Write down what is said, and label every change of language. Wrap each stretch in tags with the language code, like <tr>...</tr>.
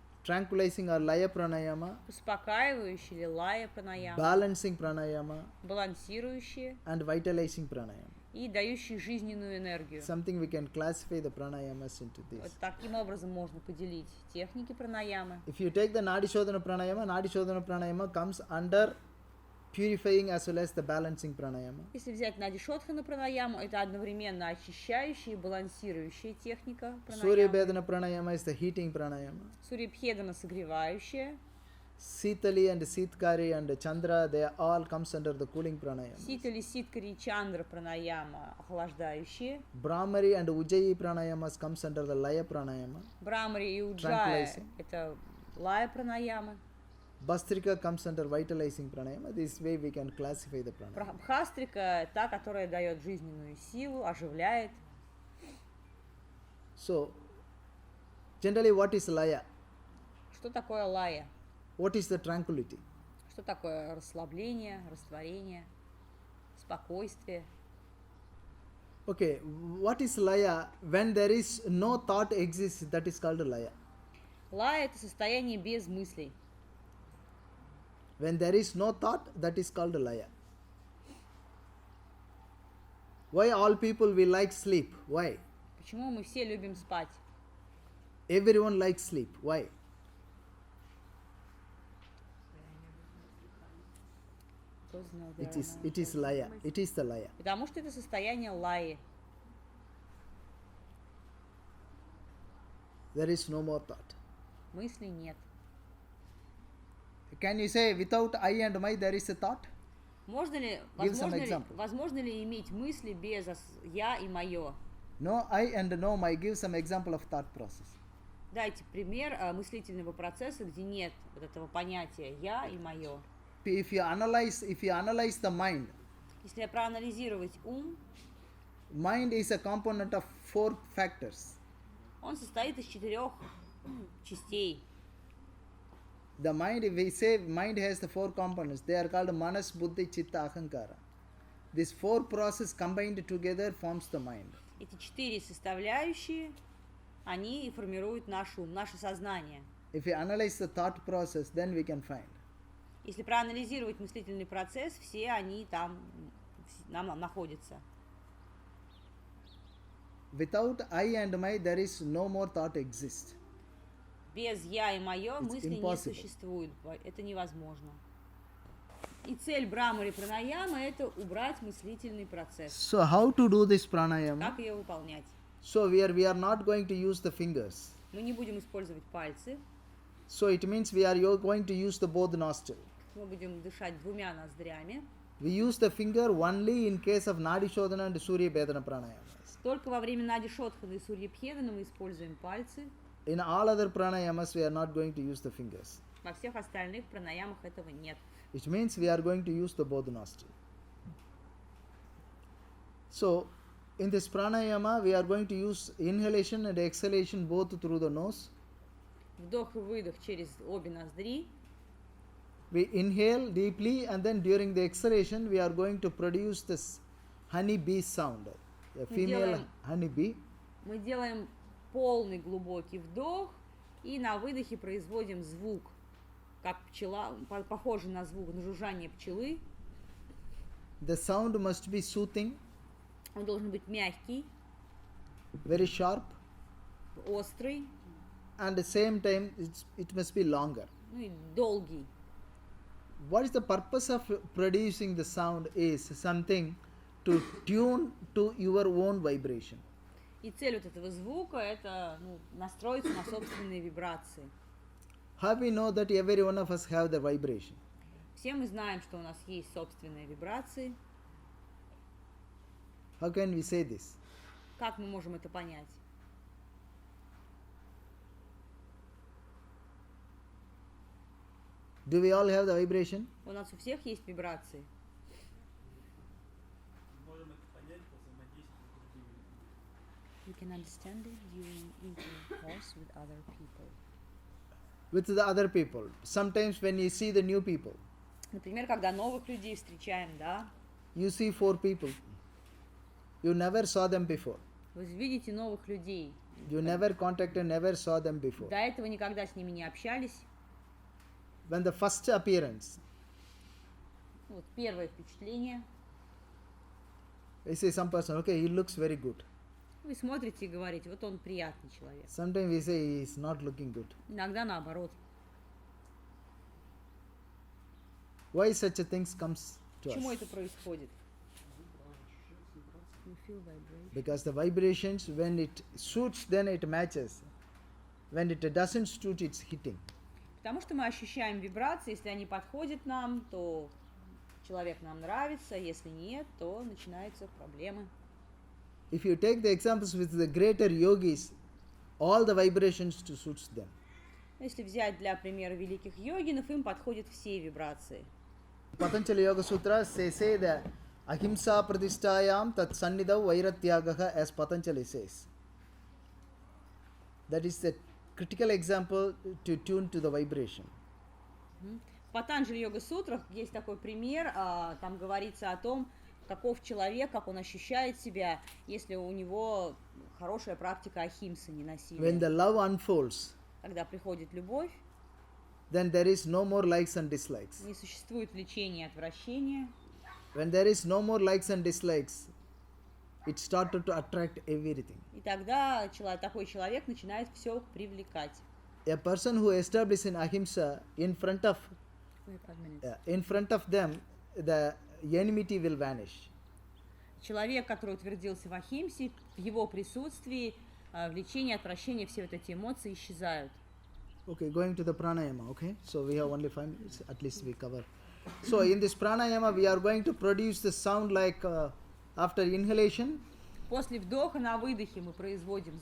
<en>tranquilizing or laya pranayama,</en> <ru>успокаивающие или лая пранаяма,</ru> <en>balancing pranayama,</en> <ru>балансирующие</ru> <en>and vitalizing pranayama.</en> <ru>и дающие жизненную энергию.</ru> <en>Something we can classify the pranayamas into</en> <ru>Вот</ru> <en>this.</en> <ru>таким образом можно поделить техники пранаямы.</ru> <en>If you take the Nadi Shodhana pranayama comes under purifying as well as the balancing pranayama.</en> <ru>Если взять Нади Шодхана пранаяму, это одновременно очищающая и балансирующая техника</ru> <en>Surya</en> <ru>пранаямы.</ru> <en>pranayama is the heating pranayama.</en> <ru>Сурьябхедана согревающая.</ru> <en>Sitali and Sitkari and Chandra, they all comes under the cooling pranayama.</en> <ru>Ситали, Ситкари и Чандра пранаяма охлаждающие.</ru> <en>Brahmari and Ujjayi pranayamas comes under the Laya pranayama.</en> <ru>Брамари и Уджая</ru> <en>Tranquilizing.</en> <ru>это лая пранаямы.</ru> <en>Bastrika comes under vitalizing pranayama. This way we can classify the pranayama.</en> <ru>Бхастрика та, которая дает жизненную силу, оживляет.</ru> <en>So, generally what is Laya?</en> <ru>Что такое лая?</ru> <en>What is the tranquility?</en> <ru>Что такое расслабление, растворение, спокойствие?</ru> <en>Okay, what is Laya? When there is no thought exists, that is called Laya.</en> <ru>Лая – это состояние без мыслей.</ru> <en>When there is no thought, that is called laya. Why all people we like sleep? Why?</en> <ru>Почему мы все любим спать?</ru> <en>Everyone likes sleep. Why? Because, no, there It are is no- it is laya. It is the laya.</en> <ru>Потому что это состояние лаи.</ru> <en>There is no more thought.</en> <ru>Мыслей нет.</ru> <en>Can you say without I and my there is a thought?</en> <ru>Можно ли,</ru> <en>Give some example.</en> <ru>возможно ли иметь мысли без я и мое?</ru> <en>No I and no my. Give some example of thought process.</en> <ru>Дайте пример мыслительного процесса, где нет вот этого понятия я и мое.</ru> <en>If you analyze the mind,</en> <ru>Если проанализировать ум,</ru> <en>mind is a component of 4 factors.</en> <ru>он состоит из 4 частей.</ru> <en>The mind, if we say mind has the 4 components, they are called manas, buddhi, chitta, ahankara. These 4 processes combined together forms the mind.</en> <ru>Эти 4 составляющие, они и формируют наш ум, наше сознание.</ru> <en>If we analyze the thought process, then we can find.</en> <ru>Если проанализировать мыслительный процесс, все они там нам находятся.</ru> <en>Without I and my, there is no more thought exist.</en> <ru>Без я и мое мысли не</ru> <en>impossible.</en> <ru>существует. Это невозможно. И цель Брамари Пранаямы – это убрать мыслительный процесс.</ru> <en>So how to do this pranayama?</en> <ru>Как ее выполнять?</ru> <en>So we are not going to use the fingers.</en> <ru>Мы не будем использовать пальцы,</ru> <en>So it means we are going to use the both nostril.</en> <ru>мы будем дышать 2 ноздрями.</ru> <en>We use the finger only in case of Nadi Shodhana and Surya Bhedana pranayamas.</en> <ru>Только во время Нади Шодханы и Сурья Бхедана мы используем пальцы.</ru> <en>In all other pranayamas, we are not going to use the fingers.</en> <ru>Во всех остальных пранаямах этого нет.</ru> <en>Which means we are going to use the both nostril. So, in this pranayama, we are going to use inhalation and exhalation both through the nose.</en> <ru>Вдох и выдох через обе ноздри.</ru> <en>We inhale deeply, and then during the exhalation, we are going to produce this honey bee sound. A female</en> <ru>делаем-</ru> <en>honey bee.</en> <ru>Мы делаем полный глубокий вдох и на выдохе производим звук, как пчела, похожий на звук, на жужжание пчелы.</ru> <en>The sound must be soothing,</en> <ru>Он должен быть мягкий,</ru> <en>very sharp,</en> <ru>острый,</ru> <en>and at the same time, it must be longer.</en> <ru>ну и долгий.</ru> <en>What is the purpose of producing the sound is something to tune to your own vibration.</en> <ru>И цель вот этого звука – это настроиться на собственные вибрации.</ru> <en>How we know that every one of us have the vibration?</en> <ru>Все мы знаем, что у нас есть собственные вибрации.</ru> <en>How can we say this?</en> <ru>Как мы можем это понять?</ru> <en>Do we all have the vibration?</en> <ru>У нас у всех есть вибрации. Можем это понять по взаимодействию с другими людьми.</ru> <en>You can understand it during intercourse with other people. With the other people. Sometimes when you see the new people,</en> <ru>Например, когда новых людей встречаем, да,</ru> <en>you see 4 people. You never saw them before.</en> <ru>вы видите новых людей.</ru> <en>You never contacted, never saw them before.</en> <ru>До этого никогда с ними не общались.</ru> <en>When the first appearance,</en> <ru>Вот первое впечатление.</ru> <en>we say some person, okay, he looks very good.</en> <ru>Вы смотрите и говорите, вот он приятный человек.</ru> <en>Sometimes we say he is not looking good.</en> <ru>Иногда наоборот.</ru> <en>Why such a things comes to</en> <ru>Почему</ru> <en>us?</en> <ru>это происходит?</ru> <en>You feel vibration. Because the vibrations, when it suits, then it matches. When it doesn't suit, it's hitting.</en> <ru>Потому что мы ощущаем вибрации, если они подходят нам, то человек нам нравится, если нет, то начинаются проблемы.</ru> <en>If you take the examples with the greater yogis, all the vibrations to suits them.</en> <ru>Если взять для примера великих йогинов, им подходят все вибрации.</ru> <en>Patanjali Yoga Sutras say that</en> <sa>ahimsa pratishtayam tat sannidhav vairatyagaha,</sa> <en>as Patanjali says. That is the critical example to tune to the vibration.</en> <ru>В Патанджали Йога Сутрах есть такой пример, там говорится о том, каков человек, как он ощущает себя, если у него хорошая практика ахимсы,</ru> <en>When</en> <ru>ненасилия.</ru> <en>the love unfolds,</en> <ru>Когда приходит любовь,</ru> <en>then there is no more likes and dislikes.</en> <ru>Не существует влечения и отвращения.</ru> <en>When there is no more likes and dislikes, it started to attract everything.</en> <ru>И тогда такой человек начинает все привлекать.</ru> <en>A person who establishes in ahimsa, in front of them, the enmity will vanish.</en> <ru>Человек, который утвердился в Ахимсе, в его присутствии влечение, отвращение, все вот эти эмоции исчезают.</ru> <en>Okay, going to the pranayama, okay? So we have only 5 minutes, at least we cover. So in this pranayama, we are going to produce the sound like after inhalation.</en> <ru>После вдоха на выдохе мы производим</ru>